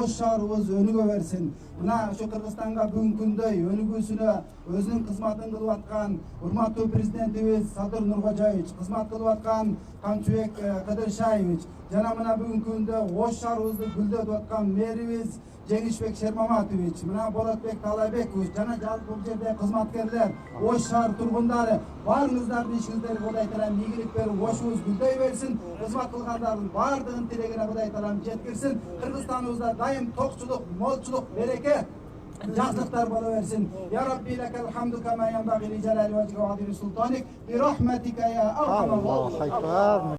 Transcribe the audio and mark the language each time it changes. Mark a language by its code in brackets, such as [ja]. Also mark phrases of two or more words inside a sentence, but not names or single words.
[ky] Ош шаарыбыз өнүгө берсин. Mına şu Kırgızстанга бүгүнкү күндөй өнүгүүсүнө өзүнүн кызматын кылып аткан урматтуу президентибиз Садыр Нуркожоевич, кызмат кылып аткан Камчыбек Кыдыршаевич жана мына бүгүнкү күндө Ош шаарыбызды гүлдөтүп аткан мэрибиз Жеңишбек Шермаматович, мына Болотбек Талайбекович жана жалпы бул жерде кызматкерлер, Ош шаар тургундары баарыңыздардын ишиңиздерге Кудай Таалам ийгилик берип, Ошубуз гүлдөй берсин. Кызмат кылгандардын баардыгын тилегине Кудай Таалам жеткирсин. Кыргызстаныбызда дайым токчулук, молчулук, береке, жақсылықтар бола берсин. [ar] يا رب لك الحمد كما ينبغي لجلال وجهك وعظيم سلطانك. برحمتك يا أرحم الراحمين.